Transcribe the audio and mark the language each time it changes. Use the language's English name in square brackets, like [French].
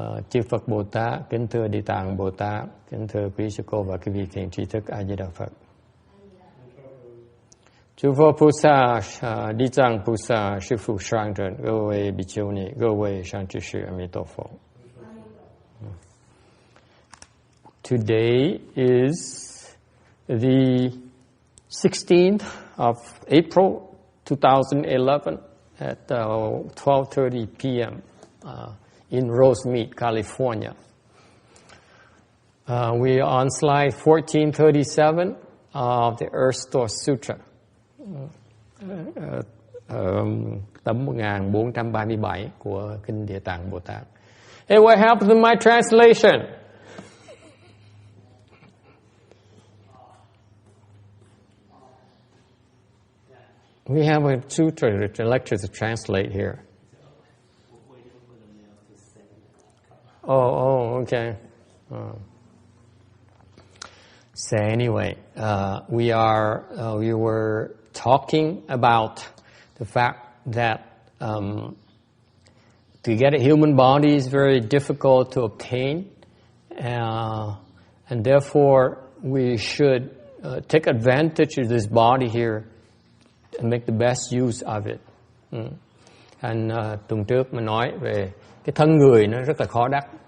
[Vietnamese] Chư Phật Bồ Tát, kính thưa Địa Tạng Bồ Tát, kính thưa quý sư cô và quý vị thiện tri thức A Di Đà Phật. [Chinese] Chư Phật菩萨、地藏菩萨、师父上人、各位比丘尼、各位善知识，阿弥陀佛。 [English] Today is the 16th of April 2011 at 12:30 p.m. In Rosemead, California. We are on slide 1437 of the Earth Store Sutra. [Vietnamese] Tấm 1437 của Kinh Địa Tạng Bồ Tát. [English] Hey, what happened to my translation? We have a sutra, a lecture to translate here. Oh, okay. So anyway, we were talking about the fact that to get a human body is very difficult to obtain, and therefore we should take advantage of this body here and make the best use of it. [Vietnamese] And tuần trước mình nói về cái thân người nó rất là khó đắc.